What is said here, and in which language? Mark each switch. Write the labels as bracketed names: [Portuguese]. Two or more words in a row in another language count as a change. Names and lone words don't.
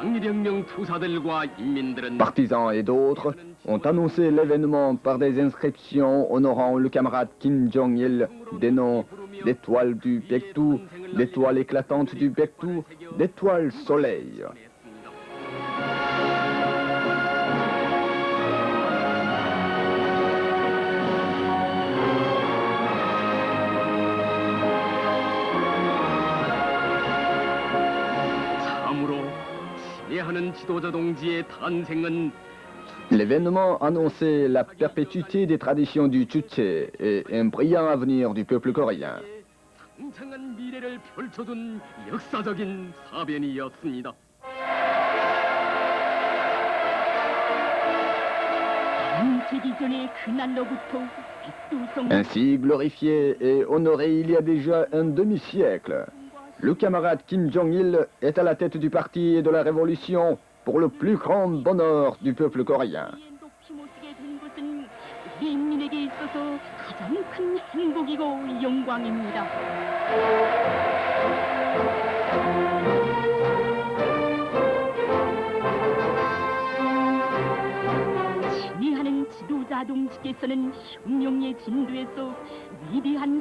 [Korean] 진혁명 투사들과 인민들은 [French] Partisans et d'autres ont annoncé l'événement par des inscriptions honorant le camarade Kim Jong-il, des noms d'étoiles du Baekdu, d'étoiles éclatantes du Baekdu, d'étoiles soleil. [Korean] 참으로 친애하는 지도자 동지의 탄생은 [French] L'événement annonçait la perpétuité des traditions du Chuché et un brillant avenir du peuple coréen. [Korean] 창창한 미래를 펼쳐준 역사적인 사변이었습니다. 반지기 전의 그날로부터 백두성 [French] Ainsi glorifié et honoré il y a déjà un demi-siècle, le camarade Kim Jong-il est à la tête du parti et de la révolution pour le plus grand bonheur du peuple coréen. [Korean] 높이 모시게 된 것은 우리 인민에게 있어서 가장 큰 행복이고 영광입니다. 친애하는 지도자 동지께서는 혁명의 진도에서 위대한